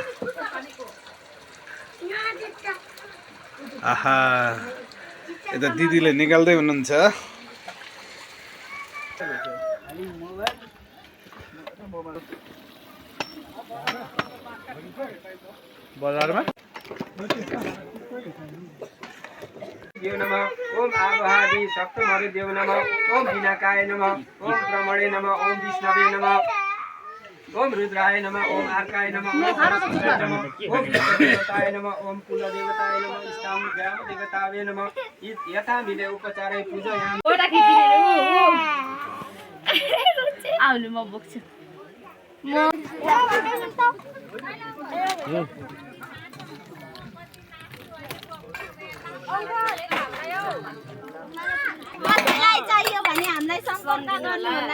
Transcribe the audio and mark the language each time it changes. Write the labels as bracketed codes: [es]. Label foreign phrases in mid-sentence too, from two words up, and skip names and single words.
[ne] आहा यता दिदीले निकाल्दै हुनुहुन्छ। बजारमा [sa] देव नमः ओम आवाहि सप्तमरि देव नमः ओम विनाकाय नमः ओम ब्रह्मणे नमः ओम विष्णवे नमः ओम रुद्राय नमः ओम अर्काय नमः ओम देवताय नमः ओम कुल देवताय नमः इष्टाम ग्राम देवतावे नमः यथा मिले उपचारै पूजयामि। [ne] आउनु म बोक्छु। कसैलाई चाहियो भने हामीलाई सम्पर्क गर्नु होला।